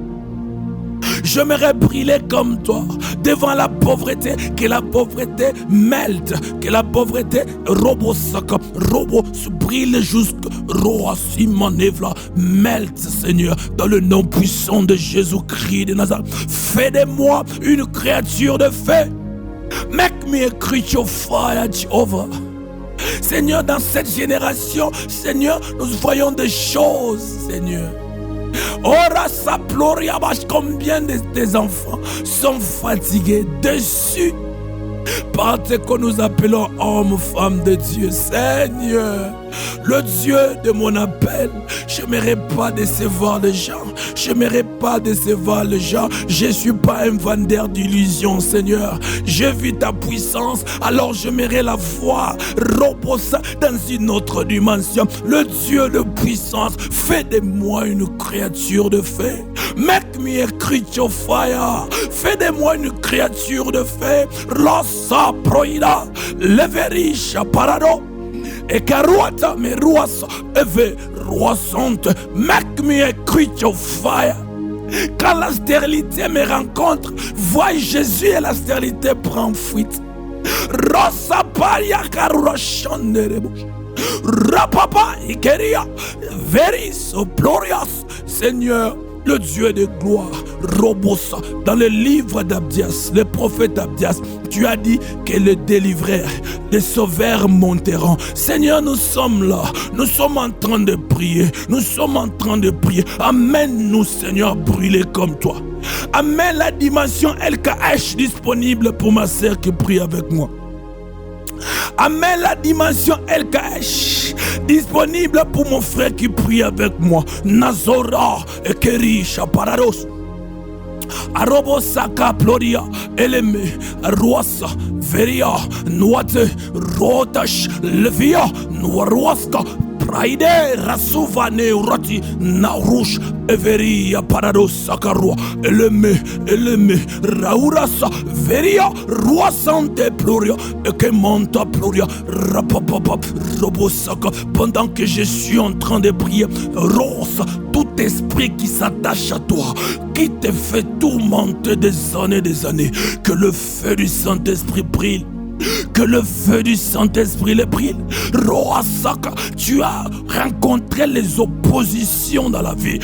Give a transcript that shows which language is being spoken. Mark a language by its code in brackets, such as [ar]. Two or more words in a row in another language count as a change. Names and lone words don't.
[fr] Je m'aimerais brûler comme toi devant la pauvreté, que la pauvreté melt, que la pauvreté robo se brûle jusqu'à Roasimanevla, melt, Seigneur, dans le nom puissant de Jésus-Christ de Nazareth. Fais de moi une créature de feu. [en] Make me a creature of fire, Jehovah. [fr] Seigneur, dans cette génération, Seigneur, nous voyons des choses, Seigneur. Ora sa ploriabash, combien des enfants sont fatigués, déçus par ce que nous appelons hommes, femmes de Dieu. Seigneur, le Dieu de mon appel, je n'aimerais pas décevoir les gens. Je n'aimerais pas décevoir les gens. Je ne suis pas un vendeur d'illusions, Seigneur. Je vis ta puissance, alors j'aimerais la voir reposer dans une autre dimension. Le Dieu de puissance, fais de moi une créature de feu. [en] Make me a creature of fire. [fr] Fais de moi une créature de feu. Losa proida, leverisha parado. Et caruata me ruasa, eve ruasante, [en] make me a creature of fire. [fr] Quand la stérilité me rencontre, vois Jésus et la stérilité prend fuite. Rosa paria carurachande rebouche. Rapapa ikeria, veris glorious. Seigneur, le Dieu de gloire, Robosa, dans le livre d'Abdias, le prophète Abdias, tu as dit que le délivreur, les sauveurs monteront. Seigneur, nous sommes là, nous sommes en train de prier, nous sommes en train de prier. Amène-nous, Seigneur, brûler comme toi. Amène la dimension LKH disponible pour ma sœur qui prie avec moi. Amène la dimension LKH disponible pour mon frère qui prie avec moi. Nazora et Kerisha Parados. Arobosaka Ploria, Eleme, Ruasa, Veria, Noate, Rotash, Levia, Noaruaska, Praide, Rasuvane, Urati, Naurush, Everia, Parados, Sakarua, Eleme, Raurasa, Veria, Ruasante, Ploria, Ekemonta, Ploria, Rapapapa, Robosaka, pendant que je suis en train de prier, Rosa, tout esprit qui s'attache à toi, qui te fait tourmenter des années, que le feu du Saint-Esprit brille. Que le feu du Saint-Esprit le brille. Roasaka, tu as rencontré les oppositions dans la vie.